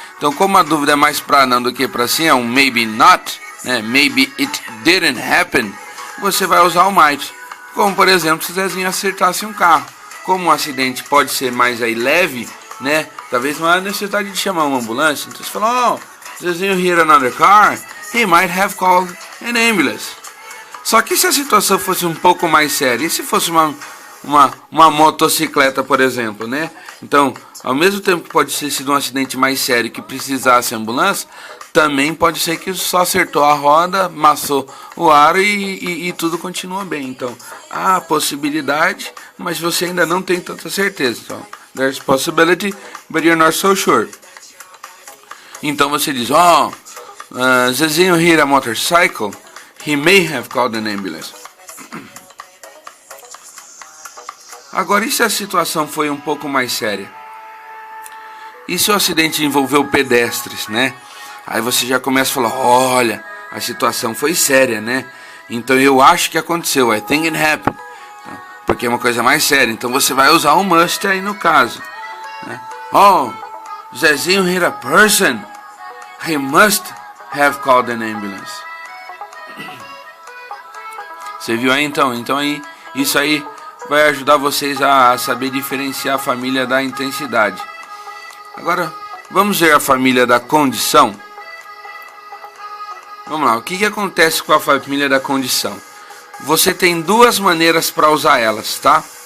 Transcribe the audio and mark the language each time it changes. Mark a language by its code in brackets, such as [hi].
[pt] Então, como a dúvida é mais para não do que para sim, é um [en] maybe not, [pt] né? [en] Maybe it didn't happen, [pt] você vai usar o might. Como, por exemplo, se o Zezinho acertasse um carro. Como um acidente pode ser mais aí leve, né? Talvez não há necessidade de chamar uma ambulância. Então você fala, [en] oh, Zezinho hit another car, he might have called an ambulance. [pt] Só que se a situação fosse um pouco mais séria, e se fosse uma motocicleta, por exemplo, né? Então, ao mesmo tempo que pode ter sido um acidente mais sério que precisasse ambulância, também pode ser que só acertou a roda, amassou o aro e tudo continua bem. Então, há possibilidade, mas você ainda não tem tanta certeza. Então, [en] there's possibility, but you're not so sure. [pt] Então você diz, [en] Zezinho hit a motorcycle, he may have called an ambulance. [pt] Agora, e se a situação foi um pouco mais séria? E se o acidente envolveu pedestres, né? Aí você já começa a falar, olha, a situação foi séria, né? Então eu acho que aconteceu, [en] I think it happened. [pt] Então, porque é uma coisa mais séria. Então você vai usar o must aí no caso, né? [en] Zezinho hit a person, he must have called an ambulance. [pt] Você viu aí então? Então aí, isso aí vai ajudar vocês a saber diferenciar a família da intensidade. Agora, vamos ver a família da condição. Vamos lá, o que acontece com a família da condição? Você tem duas maneiras para usar elas, tá?